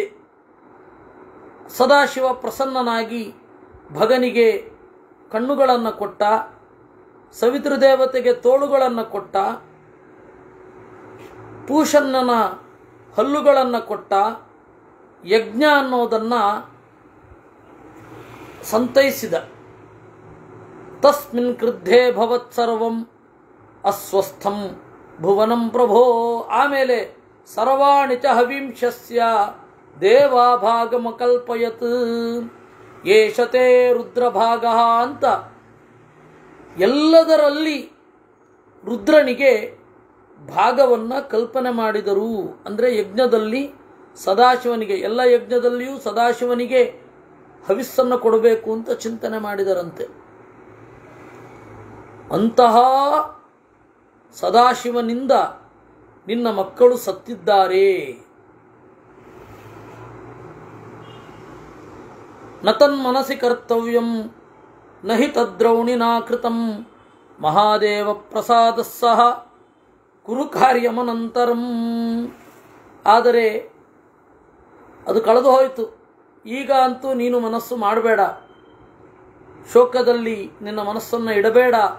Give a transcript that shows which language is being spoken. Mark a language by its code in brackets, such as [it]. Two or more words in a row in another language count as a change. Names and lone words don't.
[kn] ಸದಾಶಿವ ಪ್ರಸನ್ನನಾಗಿ ಭಗನಿಗೆ ಕಣ್ಣುಗಳನ್ನು ಕೊಟ್ಟ, ಸವಿತೃದೇವತೆಗೆ ತೋಳುಗಳನ್ನು ಕೊಟ್ಟ, ಪೂಷನ್ನನ ಹಲ್ಲುಗಳನ್ನು ಕೊಟ್ಟ, ಯಜ್ಞ ಅನ್ನೋದನ್ನು ಸಂತೈಸಿದ. [sa] ತಸ್ಮಿನ್ ಕ್ರುದ್ಧೇ ಭವತ್ ಸರ್ವಂ ಅಸ್ವಸ್ಥಂ ಭುವನಂ ಪ್ರಭೋ. [kn] ಆಮೇಲೆ [sa] ಸರ್ವಾಣಿ ಚ ಹವಿಂಶಸ್ಯ ದೇವಾಭಾಗಮಕಲ್ಪಯತ್ ಯೇಷತೆ ರುದ್ರಭಾಗ [kn] ಅಂತ ಎಲ್ಲದರಲ್ಲಿ ರುದ್ರನಿಗೆ ಭಾಗವನ್ನು ಕಲ್ಪನೆ ಮಾಡಿದರು. ಅಂದರೆ ಯಜ್ಞದಲ್ಲಿ ಸದಾಶಿವನಿಗೆ, ಎಲ್ಲ ಯಜ್ಞದಲ್ಲಿಯೂ ಸದಾಶಿವನಿಗೆ ಹವಿಸ್ಸನ್ನು ಕೊಡಬೇಕು ಅಂತ ಚಿಂತನೆ ಮಾಡಿದರಂತೆ. ಅಂತಹ ಸದಾಶಿವನಿಂದ ನಿನ್ನ ಮಕ್ಕಳು ಸತ್ತಿದ್ದಾರೆ. [sa] ನತನ್ಮನಸಿ ಕರ್ತವ್ಯಂ ನಹಿ ತದ್ರೌಣಿನಾ ಕೃತಂ ಮಹಾದೇವ ಪ್ರಸಾದ ಸಹ ಕುರು ಕಾರ್ಯಮನಂತರಂ. [kn] ಆದರೆ ಅದು ಕಳೆದು ಹೋಯಿತು. ಈಗ ಅಂತೂ ನೀನು ಮನಸ್ಸು ಮಾಡಬೇಡ, ಶೋಕದಲ್ಲಿ ನಿನ್ನ ಮನಸ್ಸನ್ನು ಇಡಬೇಡ.